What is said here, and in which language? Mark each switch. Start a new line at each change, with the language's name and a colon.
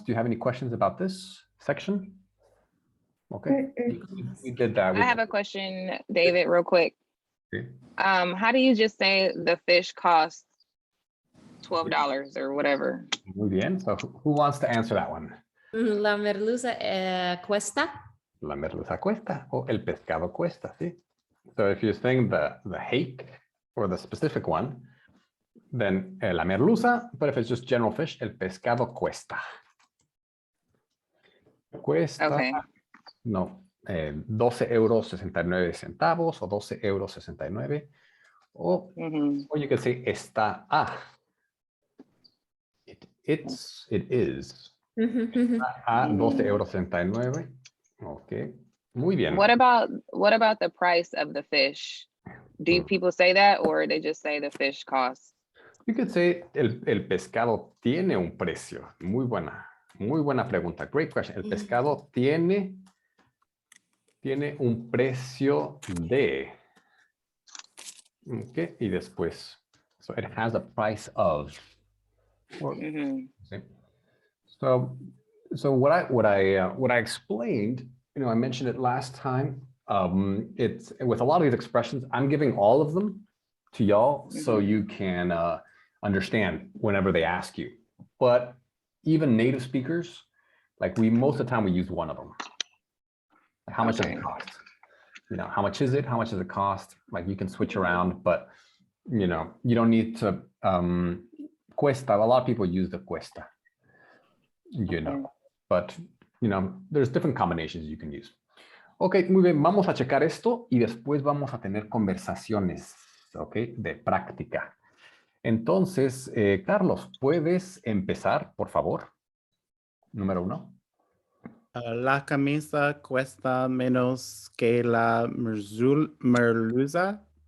English: Do you have any questions about this section? Okay. We did that. I have a question, David, real quick.
Spanish: Sí.
English: How do you just say the fish costs $12 or whatever?
Spanish: Muy bien.
English: So who wants to answer that one?
Spanish: la merluza cuesta. La merluza cuesta o el pescado cuesta, sí.
English: So if you're saying the hake or the specific one, then
Spanish: la merluza,
English: but if it's just general fish,
Spanish: el pescado cuesta. Cuesta,
English: Okay.
Spanish: no, 12,69 € o 12,69 €.
English: O, or you can say
Spanish: está a.
English: It is. A 12,69 €. Ok.
Spanish: Muy bien.
English: What about the price of the fish? Do people say that, or they just say the fish costs? You could say
Spanish: el pescado tiene un precio. Muy buena pregunta.
English: Great question.
Spanish: El pescado tiene un precio de.
English: Okay,
Spanish: y después.
English: So it has a price of. Mhm.
Spanish: Sí.
English: So what I explained, I mentioned it last time. It's with a lot of these expressions, I'm giving all of them to y'all so you can understand whenever they ask you. But even native speakers, like most of the time we use one of them. Like how much does it cost? How much is it? How much does it cost? Like you can switch around, but you don't need to cuesta. A lot of people use the cuesta. But there's different combinations you can use.
Spanish: Ok, muy bien, vamos a checar esto y después vamos a tener conversaciones, ok, de práctica. Entonces, Carlos, ¿puedes empezar, por favor? Número 1. La camisa cuesta menos que la merluza.